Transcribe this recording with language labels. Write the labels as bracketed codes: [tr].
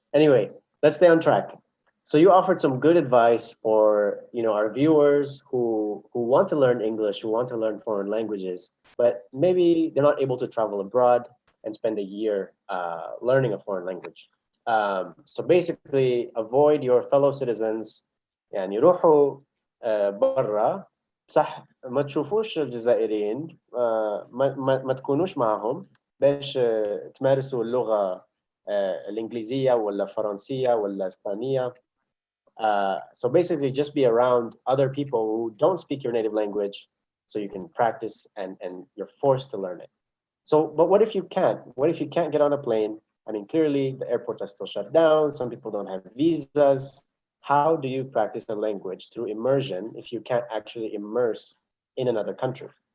[en] Anyway, let's stay on track. So you offered some good advice for our viewers who want to learn English, who want to learn foreign languages, but maybe they're not able to travel abroad and spend a year learning a foreign language. So basically, avoid your fellow citizens. [ar] يعني روحوا برا صح ما تشوفوش الجزائريين ما تكونوش معهم باش تمارسوا اللغة الإنجليزية ولا فرنسية ولا إسبانية. [en] So basically just be around other people who don't speak your native language so you can practice and you're forced to learn it. So, but what if you can't? What if you can't get on a plane? I mean, clearly the airports are still shut down. Some people don't have visas. How do you practice a language through immersion if you can't actually immerse in another country?